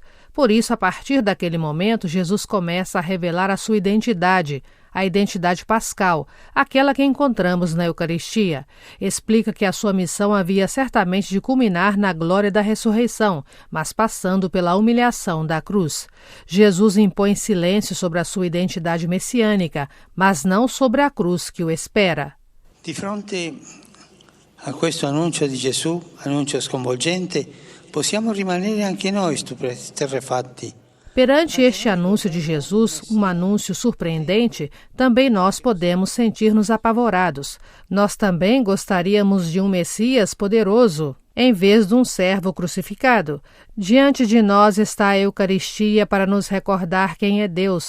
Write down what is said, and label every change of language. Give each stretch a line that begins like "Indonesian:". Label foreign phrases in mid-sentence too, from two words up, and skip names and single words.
Portuguese: Por isso, a partir daquele momento, Jesus começa a revelar a sua identidade, a identidade pascal, aquela que encontramos na Eucaristia. Explica que a sua missão havia certamente de culminar na glória da ressurreição, mas passando pela humilhação da cruz. Jesus impõe silêncio sobre a sua identidade messiânica, mas não sobre a cruz que o espera.
Italian: Di fronte a questo annuncio di Gesù, annuncio sconvolgente, possiamo rimanere anche noi stupefatti.
Portuguese: Perante este anúncio de Jesus, um anúncio surpreendente, também nós podemos sentir-nos apavorados. Nós também gostaríamos de um Messias poderoso, em vez de um servo crucificado. Diante de nós está a Eucaristia para nos recordar quem é Deus.